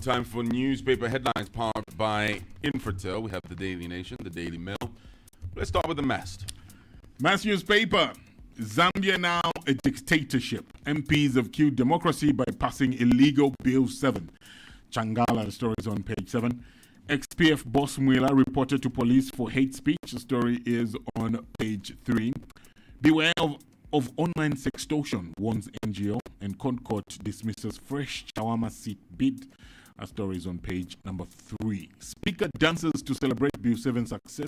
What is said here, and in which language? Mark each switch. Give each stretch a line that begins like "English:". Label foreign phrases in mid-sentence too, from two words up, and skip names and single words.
English: Time for newspaper headlines powered by Infratel. We have the Daily Nation, the Daily Mail. Let's start with the Mast. Mass newspaper. Zambia now a dictatorship. MPs have killed democracy by passing illegal Bill 7. Changala, the story is on page 7. XPF boss Mwila reported to police for hate speech. The story is on page 3. Beware of online sextortion, warns NGO, and Concord dismisses fresh Chawama seat bid. A story is on page number 3. Speaker dances to celebrate Bill 7 success.